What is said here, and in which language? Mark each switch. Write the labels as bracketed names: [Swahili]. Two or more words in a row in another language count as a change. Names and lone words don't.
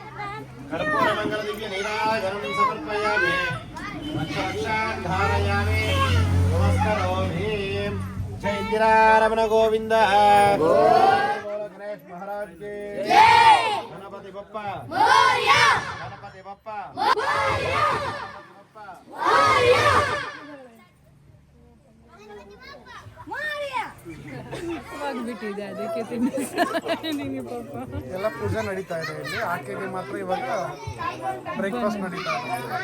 [Sanskrit] कर्पूरमङ्गलदिव्यनीराजनं समर्पयामि रक्षान् धारयामि नमस्करोमि [Hindi] जय इंदिरारमण गोविंद गणेश महाराज की गणपति बप्पा गणपति बप्पा [Kannada] ಬಿಟ್ಟಿದೆ ಅದಕ್ಕೆ ತಿನ್ನಿಸ್ತೀನಿ ಪಾಪ. ಎಲ್ಲ ಪೂಜೆ ನಡೀತಾ ಇದೆ ಇಲ್ಲಿ. ಆಕೆಗೆ ಮಾತ್ರ ಇವಾಗ ಬ್ರೇಕ್ಫಾಸ್ಟ್ ನಡೀತಾ ಇದೆ.